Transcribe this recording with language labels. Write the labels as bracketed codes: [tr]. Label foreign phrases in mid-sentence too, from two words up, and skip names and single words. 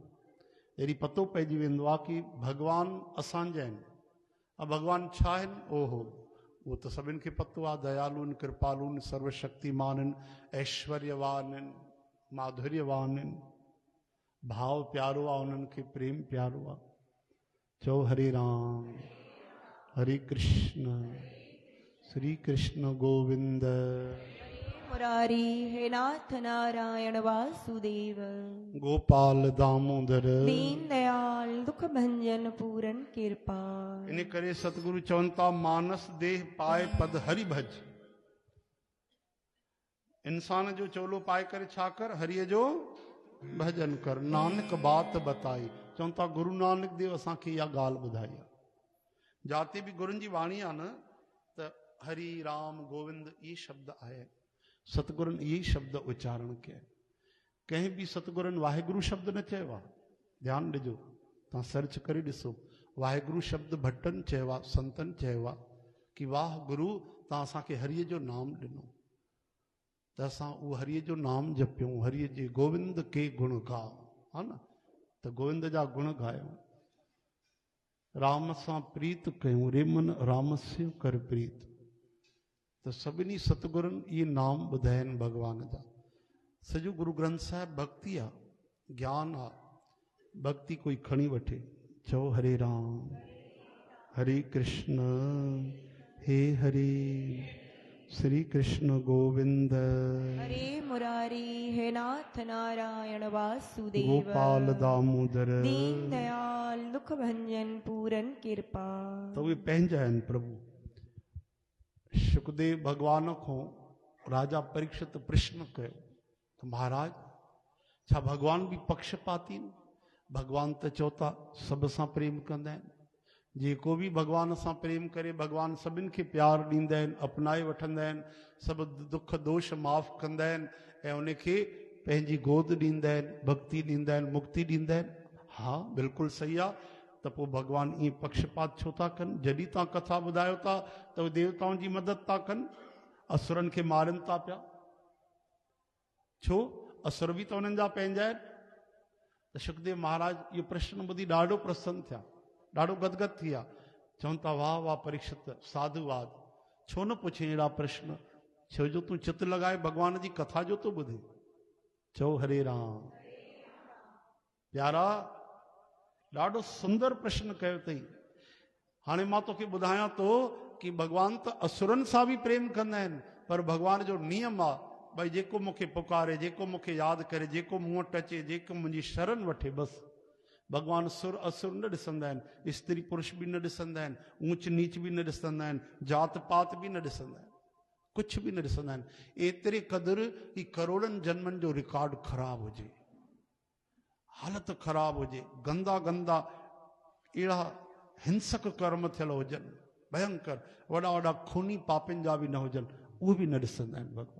[sd] अहिड़ी पतो पइजी वेंदो आहे कि भगवान असांजा आहिनि। भगवान छा आहिनि? ओहो, उहो त सभिनि खे पतो आहे। दयालु आहिनि, कृपालु आहिनि, सर्वशक्तिमान आहिनि, ऐश्वर्यवान आहिनि, माधुर्यवान आहिनि, भाव प्यारो आहे, उन्हनि खे प्रेम प्यारो आहे। चओ हरे राम हरे कृष्ण श्री कृष्ण गोविंद। मुरारी हे नाथ नारायण वासुदेव। गोपाल दामोदर दीन दयाल दुख भंजन पूरन कृपा। इन करे सतगुरु चवनि था, [hi] मानस देह पाए पद हरि भज। [sd] इंसान जो चोलो पाए करे छा कर? हरिय जो भजन कर। [hi] नानक बात बताई। [sd] चवनि था गुरु नानक देव असांखे इहा ॻाल्हि ॿुधाई आहे। जाते बि गुरुनि जी वाणी आहे न, त हरि राम गोविंद इहे शब्द आहे। सतगुरुनि इहे शब्द उच्चारण कया। कंहिं बि सतगुरुनि वाहिगुरु शब्द न चयो आहे। ध्यानु ॾिजो, तव्हां सर्च करे ॾिसो। वाहिगुरु शब्द भट्टनि चयो आहे, संतनि चयो आहे कि वाह गुरु, तव्हां असांखे हरिय जो नाम ॾिनो, त असां उहो हरिय जो नाम जपियूं। हरिय जे [hi] गोविंद के गुण गा, [sd] हा न, त गोविंद जा गुण ॻायूं। राम सां प्रीत कयूं, [hi] रे मन राम से कर प्रीत। [sd] त सभिनी सतगुरुनि इहे नाम ॿुधाया आहिनि भॻवान जा। सॼो गुरु ग्रंथ साहिब भक्ति आहे, ज्ञान आहे। भक्ति कोई खणी वठे। चओ हरे राम हरे कृष्ण हे हरे श्री कृष्ण गोविंद। हरे मुरारी हे नाथ नारायण वासुदेव। गोपाल दामोदर दीन दयाल दुख भंजन पूरन कृपा। तो उहे पंहिंजा आहिनि प्रभु। सुखदेव भगवान को राजा परीक्षित प्रश्न कयो तो महाराज, छा भगवान भी पक्षपाती? भगवान तो चौथा सब सां प्रेम कंदा आहिनि। जेको भी भगवान सां प्रेम करे, भगवान सभिनि खे प्यार ॾींदा आहिनि, अपनाए वठंदा आहिनि, सब दुख दोष माफ़ कंदा आहिनि ऐं उनखे पंहिंजी गोद ॾींदा आहिनि, भक्ति ॾींदा आहिनि, मुक्ति ॾींदा आहिनि। हा बिल्कुलु सही आहे। त पोइ भगवान ईअं पक्षपात छो था कनि? जॾहिं तव्हां कथा ॿुधायो था त उहे देवताउनि जी मदद था कनि, असुरनि खे मारनि था पिया। छो? असुर बि त उन्हनि जा पंहिंजा आहिनि। त सुखदेव महाराज इहो प्रश्न ॿुधी ॾाढो प्रसन्न थिया, ॾाढो गदगद थी विया। चवनि था वाह वाह परीक्षित, साधुवाद। छो न पुछे अहिड़ा प्रश्न? छो जो तूं चित लॻाए भगवान जी कथा जो तो ॿुधे। चओ हरे राम। प्यारा, ॾाढो सुंदर प्रश्न कयो अथई। हाणे मां तोखे ॿुधायां थो कि भगवान त असुरनि सां बि प्रेम कंदा आहिनि, पर भगवान जो नियम आहे भई जेको मूंखे पुकारे, जेको मूंखे यादि करे, जेको मूं वटि अचे, जेको मुंहिंजी शरण वठे, बसि। भगवान सुर असुर न ॾिसंदा आहिनि, स्त्री पुरुष बि न ॾिसंदा आहिनि, ऊंच नीच बि न ॾिसंदा आहिनि, जात पात बि न ॾिसंदा आहिनि, कुझु बि न ॾिसंदा आहिनि। एतिरे क़दुरु कि करोड़नि जन्मनि जो रिकॉर्ड ख़राबु हुजे, हालत ख़राबु हुजे, गंदा गंदा अहिड़ा हिंसक कर्म थियल हुजनि, भयंकर वॾा वॾा खूनी पापिन जा बि न हुजनि, उहे बि न ॾिसंदा आहिनि भगवान।